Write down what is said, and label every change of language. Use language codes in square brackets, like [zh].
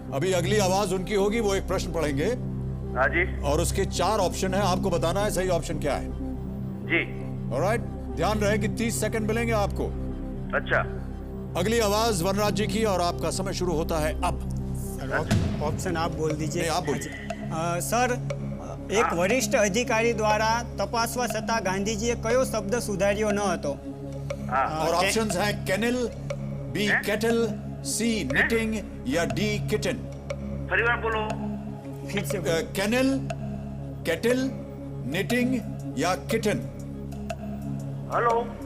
[hi] अभी अगली आवाज उनकी होगी, वो एक प्रश्न पढ़ेंगे हाँ जी और उसके 4 ऑप्शन है, आपको बताना है सही ऑप्शन क्या है। जी। ऑलराइट, ध्यान रहे कि 30 सेकंड मिलेंगे आपको। अच्छा। अगली आवाज वनराज जी की और आपका समय शुरू होता है अब। सर ऑप्शन आप बोल दीजिए। नहीं, आप बोलिए। सर, एक वरिष्ठ अधिकारी [gu] દ્વારા તપાસવા છતાં ગાંધીજીએ કયો શબ્દ સુધાર્યો ન હતો? [hi] और ऑप्शंस हैं कैनल, बी केटल, सी निटिंग या डी किटन। फरीबार बोलो। फिर से बोलो। कैनल, केटल, निटिंग या किटन। हेलो।